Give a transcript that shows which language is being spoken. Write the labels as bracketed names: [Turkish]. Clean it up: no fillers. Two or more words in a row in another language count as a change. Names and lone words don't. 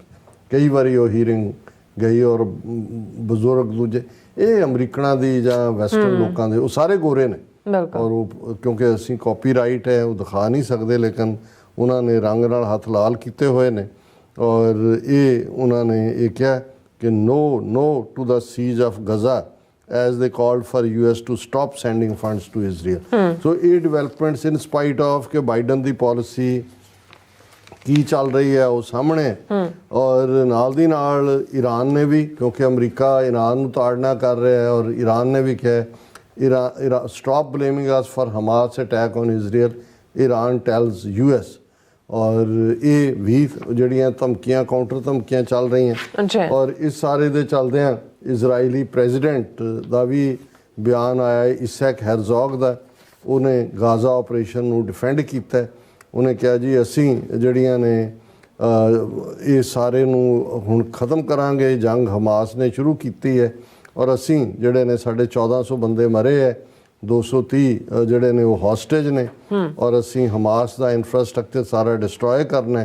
[Punjabi] ਕਈ ਵਾਰੀ ਉਹ ਹੀਅਰਿੰਗ ਗਈ ਔਰ ਬਜ਼ੁਰਗ ਦੂਜੇ ਇਹ ਅਮਰੀਕਨਾਂ ਦੀ ਜਾਂ ਵੈਸਟਰਨ ਲੋਕਾਂ ਦੇ ਉਹ ਸਾਰੇ ਗੋਰੇ ਨੇ ਔਰ ਉਹ ਕਿਉਂਕਿ ਅਸੀਂ ਕਾਪੀਰਾਈਟ ਹੈ ਉਹ ਦਿਖਾ ਨਹੀਂ ਸਕਦੇ, ਲੇਕਿਨ ਉਹਨਾਂ ਨੇ ਰੰਗ ਨਾਲ ਹੱਥ ਲਾਲ ਕੀਤੇ ਹੋਏ ਨੇ ਔਰ ਇਹ ਉਹਨਾਂ ਨੇ ਇਹ ਕਿਹਾ ਕਿ [English] no to the siege of Gaza as they called for US to stop sending funds to Israel. [Punjabi] So ਇਹ [English] developments in spite of [Punjabi] ਕਿ ਬਾਈਡਨ ਦੀ ਪਾਲਿਸੀ ਕੀ ਚੱਲ ਰਹੀ ਹੈ ਉਹ ਸਾਹਮਣੇ ਔਰ ਨਾਲ ਦੀ ਨਾਲ ਈਰਾਨ ਨੇ ਵੀ, ਕਿਉਂਕਿ ਅਮਰੀਕਾ ਈਰਾਨ ਨੂੰ ਤਾੜਨਾ ਕਰ ਰਿਹਾ ਹੈ ਔਰ ਈਰਾਨ ਨੇ ਵੀ ਕਿਹਾ ਈਰਾਨ [English] stop blaming us for Hamas attack on Israel, Iran tells US। [Punjabi] ਔਰ ਇਹ ਵੀ ਜਿਹੜੀਆਂ ਧਮਕੀਆਂ ਕਾਊਂਟਰ ਧਮਕੀਆਂ ਚੱਲ ਰਹੀਆਂ ਔਰ ਇਸ ਸਾਰੇ ਦੇ ਚੱਲਦਿਆਂ ਇਜ਼ਰਾਈਲੀ ਪ੍ਰੈਜ਼ੀਡੈਂਟ ਦਾ ਵੀ ਬਿਆਨ ਆਇਆ ਇਸੈਕ ਹੈਰਜ਼ੋਗ ਦਾ। ਉਹਨੇ ਗਾਜ਼ਾ ਆਪਰੇਸ਼ਨ ਨੂੰ ਡਿਫੈਂਡ ਕੀਤਾ। ਉਹਨੇ ਕਿਹਾ ਜੀ ਅਸੀਂ ਜਿਹੜੀਆਂ ਨੇ ਇਹ ਸਾਰੇ ਨੂੰ ਹੁਣ ਖ਼ਤਮ ਕਰਾਂਗੇ, ਜੰਗ ਹਮਾਸ ਨੇ ਸ਼ੁਰੂ ਕੀਤੀ ਹੈ ਔਰ ਅਸੀਂ ਜਿਹੜੇ ਨੇ ਸਾਡੇ 1400 ਬੰਦੇ ਮਰੇ ਹੈ, 230 ਜਿਹੜੇ ਨੇ ਉਹ ਹੌਸਟੇਜ ਨੇ ਔਰ ਅਸੀਂ ਹਮਾਸ ਦਾ ਇਨਫਰਾਸਟਰਕਚਰ ਸਾਰਾ ਡਿਸਟਰੋਏ ਕਰਨਾ।